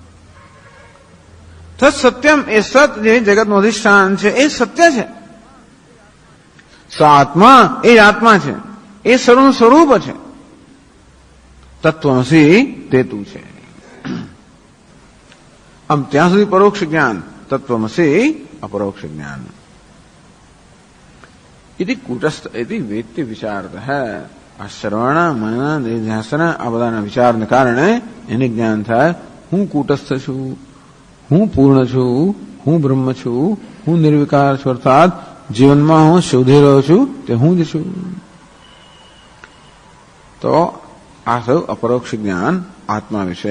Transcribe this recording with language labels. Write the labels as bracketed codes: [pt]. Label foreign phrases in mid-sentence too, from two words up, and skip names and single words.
[sa] तत् सत्यम्, [gu] એ સત જે જગતનું અધિષ્ઠાન છે એ સત્ય છે. [sa] स आत्मा, [gu] એ જ આત્મા છે, એ સર્વનું સ્વરૂપ છે. તત્વમસી, તે તું છે. આમ ત્યાં સુધી પરોક્ષ જ્ઞાન, તત્વમસી અપરોક્ષ જ્ઞાન. [sa] यदि कूटस्थ यदि वेत्ति विचारत है. [gu] આ શ્રવણ, મનન, નિધ્યાસન આ બધાના વિચારને કારણે એને જ્ઞાન થાય હું કૂટસ્થ છું, હું પૂર્ણ છું, હું બ્રહ્મ છું, હું નિર્વિકાર છું. અર્થાત જીવનમાં હું શોધી રહ્યો છું તે હું જ છું. તો આ સૌ અપરોક્ષ જ્ઞાન આત્મા વિશે.